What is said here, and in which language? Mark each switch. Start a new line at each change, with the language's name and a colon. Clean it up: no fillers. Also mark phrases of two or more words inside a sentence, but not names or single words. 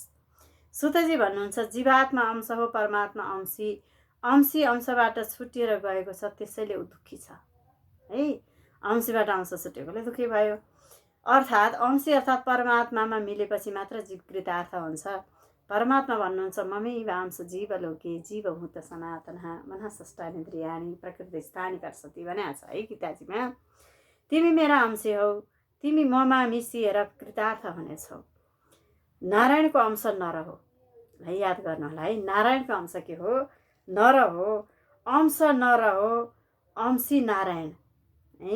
Nepali: सुतजी भन्नुहुन्छ, जीवात्मा अंश हो, परमात्मा अंशी अंशबाट छुटिएर गएको छ, त्यसैले ऊ दुःखी छ है। अंशीबाट अंश छुटेकोले दुःखी भयो। अर्थात् अंशी अर्थात् परमात्मामा मिलेपछि मात्र जीव कृतार्थ हुन्छ। परमात्मा भन्नुहुन्छ,
Sanskrit: ममैव अंश जीवलोके जीवभूत सनातनः मनः षष्ठानीन्द्रियाणि प्रकृतिस्थानि कर्षति
Nepali: भनेको छ है गीताजीमा। तिमी मेरा अंशी हौ, तिमी ममा मिसिएर कृतार्थ हुनेछौ। नारायणको अंश नर हो है, याद गर्नु होला है। नारायणको अंश के हो? नर हो। अंश नर हो, अंशी नारायण है।